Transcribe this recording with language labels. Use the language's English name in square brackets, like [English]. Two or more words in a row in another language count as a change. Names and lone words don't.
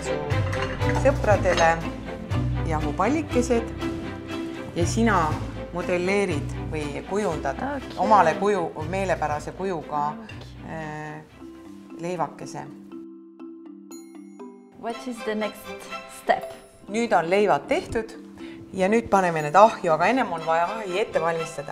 [Estonian] su sõpradele jahupallikesed ja sina modelleerid või kujundad omale meelepärase kujuga leivakese. [English] What is the next step? [Estonian] Nüüd on leivad tehtud ja nüüd paneme need ahju, aga ennem on vaja ahi ette valmistada.